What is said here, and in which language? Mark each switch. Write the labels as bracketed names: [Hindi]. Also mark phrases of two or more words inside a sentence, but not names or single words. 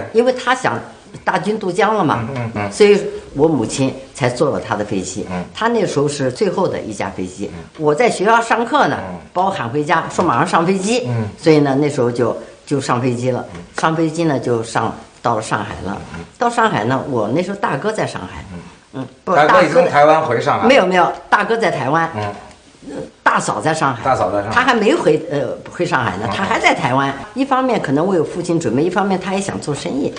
[Chinese] 因為他想大軍渡江了嘛，所以我母親才坐了他的飛機。他那時候是最後的一架飛機，我在學校上課呢，把我喊回家，說馬上上飛機。所以呢，那時候就上飛機了。上飛機呢，就到了上海了。到上海呢，我那時候大哥在上海。不，大哥已經從台灣回上海。沒有，大哥在台灣。大嫂在上海，他還沒回上海呢，他還在台灣。一方面可能為我父親準備，一方面他也想做生意。